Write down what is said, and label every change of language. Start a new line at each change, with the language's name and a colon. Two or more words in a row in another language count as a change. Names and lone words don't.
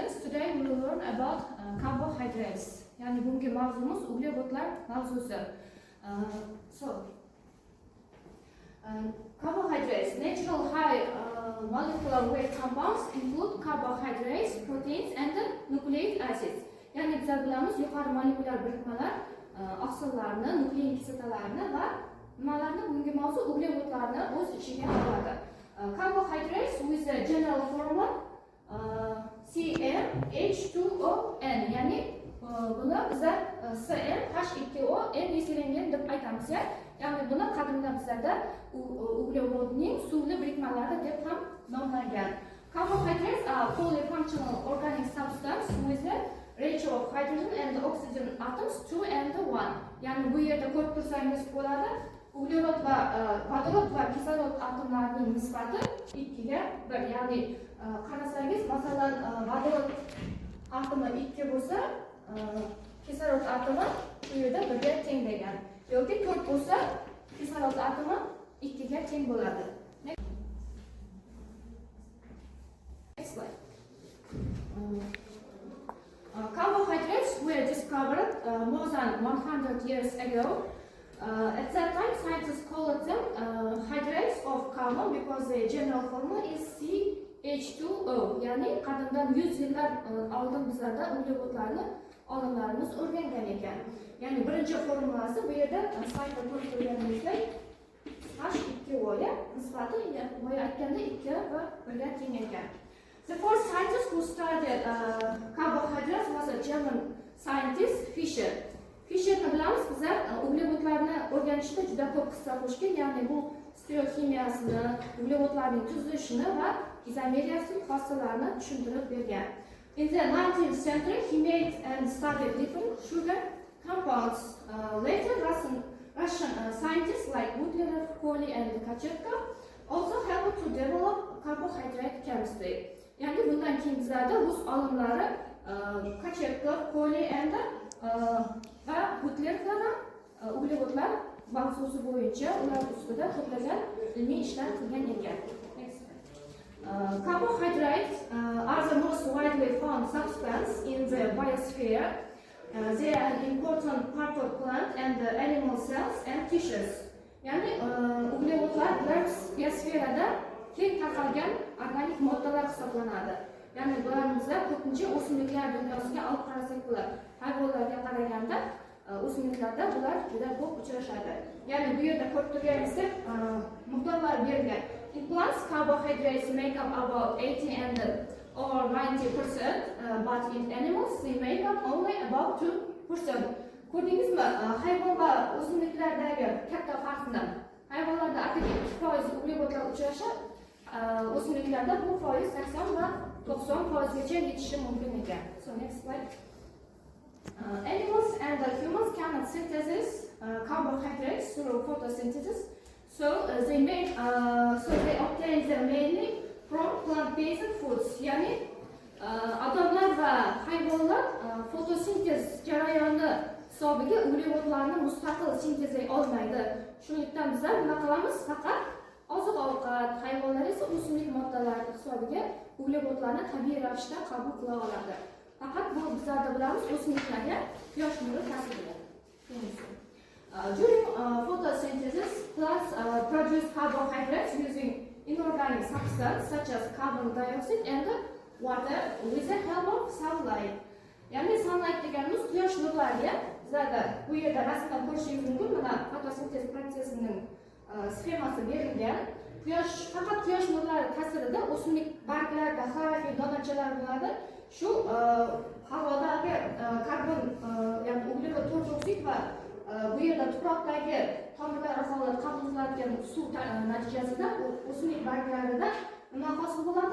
English: today we will learn about carbohydrates.
Uzbek: Yani bungi mavzumuz uglevodlar mavzusi.
English: Carbohydrates, natural high molecular weight compounds include carbohydrates, proteins and the nucleic acids.
Uzbek: Yani bizlar bilamiz yuqori molekulyar birikmalar oqsillarni, nuklein kislotalarini va nimalarni bungi mavzu uglevodlarni o'z ichiga oladi.
English: Carbohydrates with the general formula CmH2ON,
Uzbek: ya'ni buni bizlar CmH2ON eskilangan deb aytamiz. Ya'ni buni qadimda bizlarda uglevodning suvli birikmalari deb ham nomlangan.
English: Carbohydrates are polyfunctional organic substance with a ratio of hydrogen and oxygen atoms 2 and 1.
Uzbek: Ya'ni bu yerda ko'rib tursangiz bo'ladi. Uglerod va vodorod va kislorod atomlarining nisbati 2 ga 1. Ya'ni qarasangiz, masalan, vodorod atomi 2 bo'lsa, kislorod atomi bu yerda 1 ga teng degan. Yoki 4 bo'lsa, kislorod atomi 2 ga teng bo'ladi.
English: Next slide. Carbohydrates were discovered more than 100 years ago. At that time, scientists called them hydrates of carbon because the general formula is CH2O.
Uzbek: Yani qadimdan 100 yillar oldin bizlarda uglevodlarni olimlarimiz o'rgangan ekan. Yani birinchi formulasi bu yerda saytda ko'rib turganingizdek H2O ga nisbati boya aytganda 2 va 1 ga teng ekan.
English: The first scientist who studied carbohydrates was a German scientist, Fischer.
Uzbek: Fischerni bilamiz bizlar, uglevodlarni o'rganishda juda ko'p hissa qo'shgan, ya'ni bu stereoximiyasini, uglevodlarning tuzilishini va izomeriyasining xossalarini tushuntirib bergan.
English: In the 19th century, he made and studied different sugar compounds. Later, Russian scientists like Butlerov, Koly, and Kachetkov also helped to develop carbohydrate chemistry.
Uzbek: Yani bundan keyin bizlarda rus olimlari Kachetkov, Koly and va Butlerov uglevodlar mavzusi bo'yicha ular ustida ko'plagan ilmiy ishlar qilgan ekan.
English: Carbohydrates are the most widely found substance in the biosphere. They are an important part of plant and animal cells and tissues.
Uzbek: Yani uglevodlar biosferada keng tarqalgan organik moddalar hisoblanadi. Yani bularni ko'pincha o'simliklar dunyosiga olib qarasak bo'ladi. Hayvonlarga qaraganda o'simliklarda bular juda ko'p uchrashadi. Ya'ni bu yerda ko'rib turganingizdek miqdorlar berilgan.
English: In plants, carbohydrates make up about 80 and or 90%, but in animals they make up only about 2%.
Uzbek: Ko'rdingizmi, hayvon va o'simliklardagi katta farqni? Hayvonlarda atigi 2% uglevodlar uchrashib, o'simliklarda bu foiz 80 va 90% gacha yetishi mumkin ekan.
English: So next slide. Animals and humans cannot synthesize carbohydrates through photosynthesis, so they obtain them mainly from plant-based foods.
Uzbek: Yani odamlar va hayvonlar fotosintez jarayoni hisobiga uglevodlarni mustaqil sintezlay olmaydi. Shuningdek bizlar nima qilamiz? Faqat oziq-ovqat, hayvonlar esa o'simlik moddalari hisobiga uglevodlarni tabiiy ravishda qabul qila oladi. Faqat bu bizlarda bilamiz o'simliklarga quyosh nuri ta'sirida.
English: During photosynthesis, plants produce carbohydrates using inorganic substances such as carbon dioxide and water with the help of sunlight.
Uzbek: Yani sunlight deganimiz quyosh nurlariga bizlarda bu yerda rasmdan ko'rishingiz mumkin. Mana fotosintez prosesining sxemasi berilgan. Faqat quyosh nurlari ta'sirida o'simlik barglarida xlorofil donachalar bo'ladi. Shu havodagi karbon, ya'ni uglevod to'rtoksid va bu yerda tuproqdagi tomirlar orqali qabul qilinadigan suv natijasida o'simlik barglarida nima hosil bo'ladi?